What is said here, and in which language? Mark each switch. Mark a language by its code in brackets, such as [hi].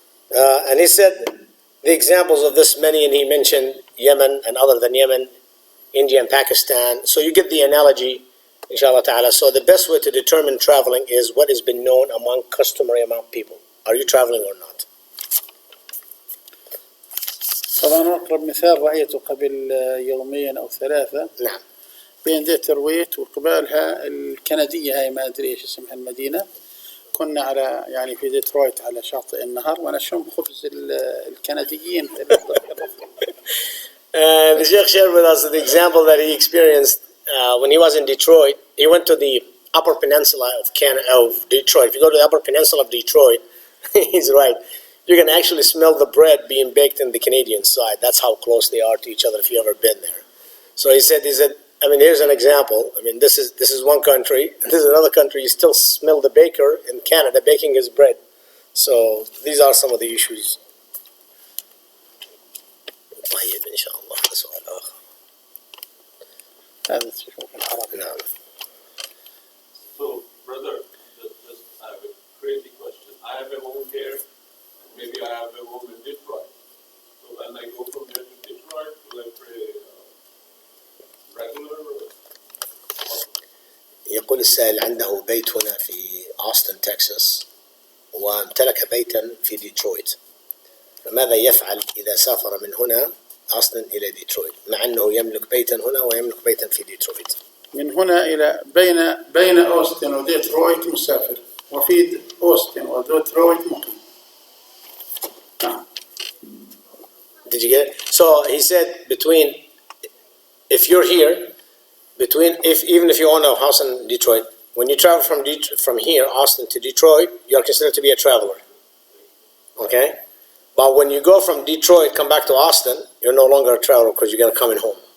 [en] And he said the examples of this many, and he mentioned Yemen and other than Yemen, India and Pakistan. So you get the analogy, inshallah ta'ala. So the best way to determine traveling is what has been known customary among people. Are you traveling or not? [ar] طبعا أقرب مثال رأيته قبل يومين أو ثلاثة. نعم. بين ديترويت وقبالها الكندية، هاي ما أدري إيش اسمها المدينة. كنا على يعني في ديترويت على شاطئ النهر وأنا أشم خبز الكنديين. [en] The Sheikh shared with us the example that he experienced when he was in Detroit. He went to the Upper Peninsula of Detroit. If you go to the Upper Peninsula of Detroit, he's right. You can actually smell the bread being baked in the Canadian side. That's how close they are to each other if you've ever been there. So he said, I mean, here's an example. I mean, this is one country. This is another country. You still smell the baker in Canada baking his bread. So these are some of the issues. [ar] طيب إن شاء الله هذا سؤال آخر. هذا تشوف العرب. نعم. [en] So, brother, just I have a crazy question. I have a home here, and maybe I have a home in Detroit. So when I go from here to Detroit, will I pray regular? [ar] يقول السائل عنده بيت هنا في أوستن تكساس وامتلك بيتا في ديترويت، فماذا يفعل إذا سافر من هنا أوستن إلى ديترويت مع أنه يملك بيتا هنا ويملك بيتا في ديترويت؟ من هنا إلى بين أوستن وديترويت مسافر، وفي أوستن وديترويت مقيم. نعم. [en] Did you get it? So he said if you're here, even if you own a house in Detroit, when you travel from here, Austin to Detroit, you are considered to be a traveler. Okay? But when you go from Detroit, come back to Austin, you're no longer a traveler because you're going to come in home.